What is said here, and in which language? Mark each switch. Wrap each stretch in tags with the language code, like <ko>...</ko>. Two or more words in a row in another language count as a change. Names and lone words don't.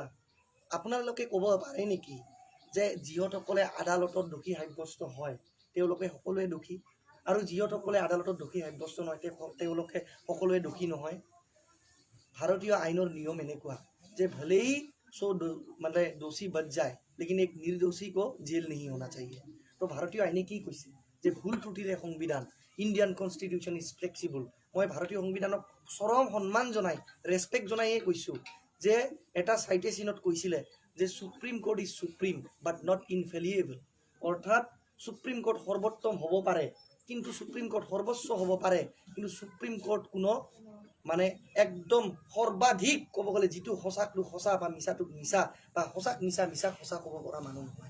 <as>আপোনালোকে ক'ব পাৰে নেকি যে যিসকলে আদালতত দোষী সাব্যস্ত হয় তেওঁলোকে সকলোৱে দোষী, আৰু যিসকলে আদালতত দোষী সাব্যস্ত নহয় তেওঁলোকে সকলোৱে দোষী নহয়? ভাৰতীয় আইনৰ নিয়ম এনেকুৱা যে ভলেই মানে দোষী</as> <hi>बच जाए लेकिन एक निर्दोषी को जेल नहीं होना चाहिए।</hi> <as>तो ভাৰতীয় আইনে কি কৈছে যে ভুল ত্ৰুটিৰে সংবিধান,</as> <en>Indian constitution is flexible.</en> <as>মই ভাৰতীয় সংবিধানক চৰম সন্মান জনাই ৰেচপেক্ট জনাইয়ে কৈছোঁ যে এটা চাইটেশ্যনত কৈছিলে যে</as> <en>Supreme Court is supreme but not infallible.</en> <as>অৰ্থাৎ সুপ্ৰিম কোৰ্ট সৰ্বোত্তম হ'ব পাৰে কিন্তু সুপ্ৰিম কোৰ্ট সৰ্বোচ্চ হ'ব পাৰে, কিন্তু সুপ্ৰিম কোৰ্ট কোনো মানে একদম সৰ্বাধিক ক'ব গ'লে যিটো সঁচাকটো সঁচা বা মিছাটোক মিছা বা সঁচাক মিছা মিছাক সঁচা ক'ব পৰা মানুহ নহয়।</as>